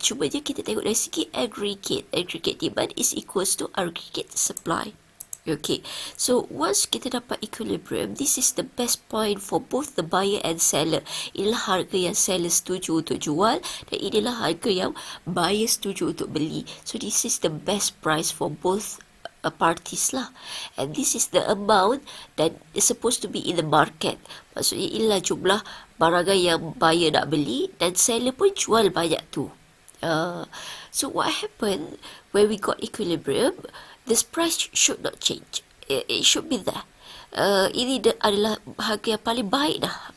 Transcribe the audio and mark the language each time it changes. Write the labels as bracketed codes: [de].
[ms] Cuma je kita tengok dari segi aggregate. [en] Aggregate demand is equals to aggregate supply. Okay, so once [ms] kita dapat [en] equilibrium, this is the best point for both the buyer and seller. [ms] Inilah harga yang seller setuju untuk jual dan inilah harga yang buyer setuju untuk beli. [en] So this is the best price for both parties lah. And this is the amount that is supposed to be in the market. [ms] Maksudnya inilah jumlah barangan yang buyer nak beli dan seller pun jual banyak tu. [en] So what happened when we got equilibrium? This price should not change. It should be there. [ms] Ini adalah harga yang paling baik dah.